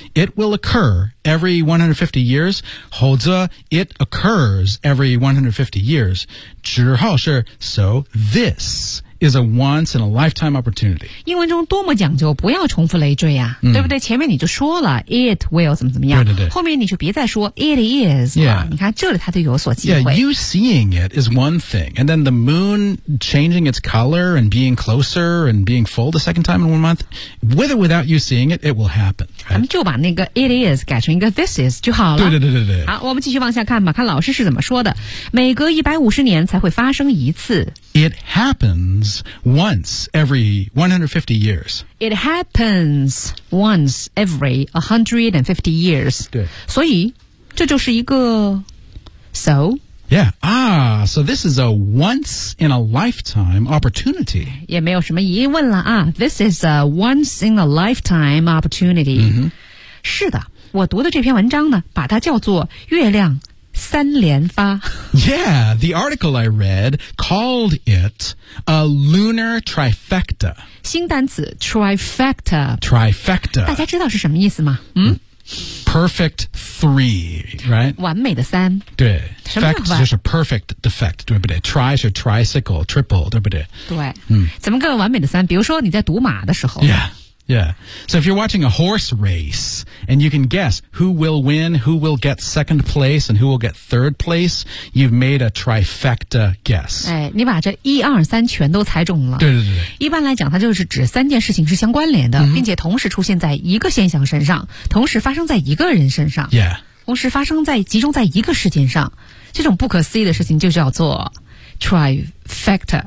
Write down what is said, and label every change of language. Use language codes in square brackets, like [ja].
[en] It will occur every 150 years, [zh] 或者 [en] it occurs every 150 years, [zh] 之后是 [en] so this... is a once-in-a-lifetime opportunity. [zh] 英文中多么讲究不要重复累赘啊、对不对前面你就说了 [en] it will [zh] 怎么怎么样对对对后面你就别再说 [en] it is、 [zh] 你看这里它就有所机会 [en] Yeah, you seeing it is one thing and then the moon changing its color and being closer and being full the second time in 1 month with or without you seeing it, it will happen、right? [zh] 咱们就把那个 [en] it is [zh] 改成一个 [en] this is [zh] 就好了对对对对对好我们继续往下看吧看老师是怎么说的每隔150年才会发生一次 [en] it happensonce every 150 years. It happens once every 150 years. [zh] 对。所以这就是一个 [en] so? Yeah. So this is a once in a lifetime opportunity. [zh] 也没有什么疑问了啊。 [en] This is a once in a lifetime opportunity.、 [zh] 是的我读的这篇文章呢把它叫做月亮三连发 [en] Yeah, the article I read called it a lunar trifecta. [zh] 新单词 trifecta. [en] Trifecta. [zh] 大家知道是什么意思吗？ [en] Perfect three, right? [zh] 完美的三。对 ，fect 就是 perfect defect, 对不对 ？tri 是 tricycle, triple, 对不对？对。怎么个完美的三？比如说你在赌马的时候。 [en] Yeah. Yeah. So if you're watching a horse race and you can guess who will win, who will get second place and who will get third place, you've made a trifecta guess. [zh] 哎，你把这一二三全都猜中了。对对对。一般来讲它就是指三件事情是相关联的、并且同时出现在一个现象身上同时发生在一个人身上。 [en] Yeah. [zh] 同时发生在集中在一个事件上。这种不可思议的事情就叫做 trifecta.